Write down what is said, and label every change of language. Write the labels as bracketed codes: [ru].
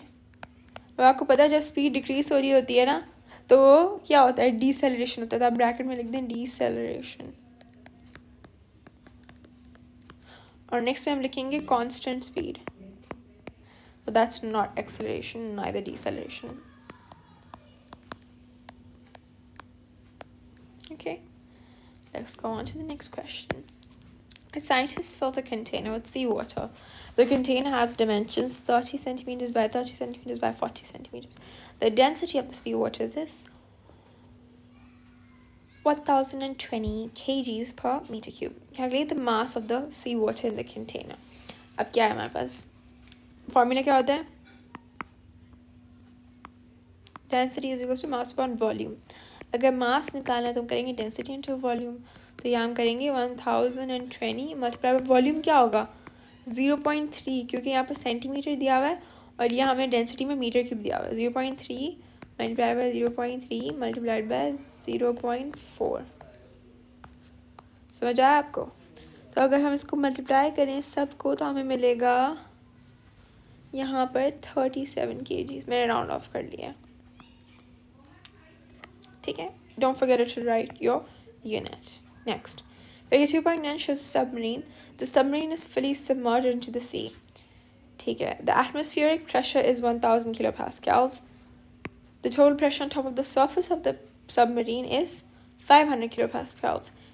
[hi] अब आपको पता है जब स्पीड डिक्रीज हो रही होती है ना, तो क्या होता है, डीसेलरेशन होता है, तो आप ब्रैकेट में लिख दें डीसेलरेशन, और नेक्स्ट में हम लिखेंगे constant speed, [en] but that's not acceleration, neither deceleration. Okay, let's go on to the next question. A scientist filled a container with seawater. The container has dimensions 30 centimeters by 30 centimeters by 40 centimeters. The density of the seawater is this: 1020 kgs per meter cube. Calculate the mass of the seawater in the container. [hi] अब क्या है हमारे पास, formula क्या होता है, density is equals to mass upon volume. अगर मास निकालना है तो हम करेंगे डेंसिटी इंटू वॉल्यूम, तो यहाँ हम करेंगे 1020 मल्टीप्लाई बाय वॉल्यूम क्या होगा 0.3, क्योंकि यहाँ पर सेंटीमीटर दिया हुआ है और यहाँ हमें डेंसिटी में मीटर क्यूब दिया हुआ है, 0.3 मल्टीप्लाई बाय 0.3 मल्टीप्लाइड बाय 0.4। समझ आया आपको? तो अगर हम इसको मल्टीप्लाई करें सबको तो हमें मिलेगा यहाँ पर 37 kg। मैंने राउंड ऑफ कर लिया, ठीक है। [en] Don't forget to write your unit. Next, figure 2.9 shows a submarine. The submarine is fully submerged into the sea. [hi] ठीक है. [en] The atmospheric pressure is 1000 kilopascals. The total pressure on top of the surface of the submarine is 500 kilopascals.